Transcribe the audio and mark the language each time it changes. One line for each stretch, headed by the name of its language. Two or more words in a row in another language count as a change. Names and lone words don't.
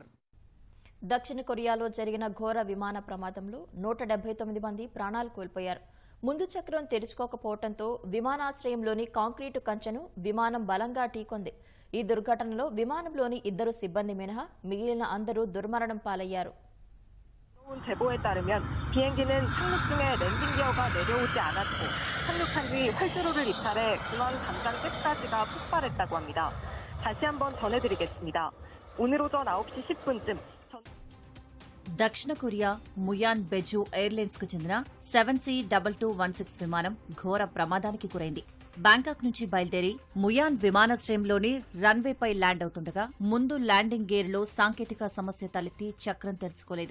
Telugu: దక్షిణ కొరియాలో జరిగిన ఘోర విమాన ప్రమాదంలో 179 మంది ప్రాణాలు కోల్పోయారు. ముందు చక్రం తెరుచుకోకపోవడంతో విమానాశ్రయంలోని కాంక్రీటు కంచెను విమానం బలంగా ఢీకొంది. ఈ దుర్ఘటనలో విమానంలోని 2 సిబ్బంది మినహా మిగిలిన అందరూ దుర్మరణం పాలయ్యారు.
Korean: 제보에 따르면 비행기는 착륙 중에 랜딩 기어가 내려오지 않았고 착륙한 뒤 활주로를 이탈해 중앙 담장 잭까지가 폭발했다고 합니다. 다시 한번 전해드리겠습니다. 오늘 오전 9시 10분쯤
Telugu: దక్షిణ కొరియా ముయాన్ బెజు ఎయిర్లైన్స్ కు చెందిన 7C2216 విమానం ఘోర ప్రమాదానికి గురైంది. బ్యాంకాక్ నుంచి బయలుదేరి ముయాన్ విమానాశ్రయంలోని రన్వేపై ల్యాండ్ అవుతుండగా ముందు ల్యాండింగ్ గేర్లో సాంకేతిక సమస్య తలెత్తి చక్రం తెరుచుకోలేదు.